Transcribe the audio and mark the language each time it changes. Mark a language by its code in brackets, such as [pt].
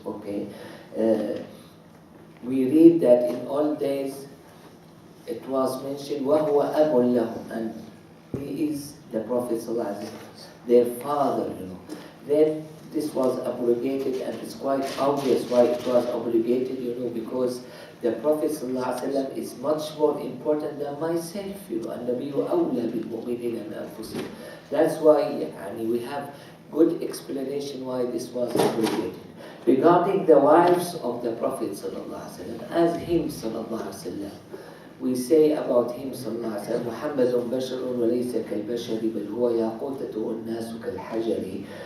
[en] Okay, we read that in old days it was mentioned [ar] وهو أب لهم, [en] and he is the Prophet their father. Then this was abrogated, and it's quite obvious why it was abrogated, because the Prophet ﷺ is much more important than myself. [ar] النبي أولى بالمؤمنين من أنفسهم. [en] That's why we have good explanation why this was abrogated. Regarding the wives of the Prophet ﷺ, as him ﷺ, we say about him [ar] محمد بشر وليس كالبشر بل هو ياقوتة والناس كالحجر.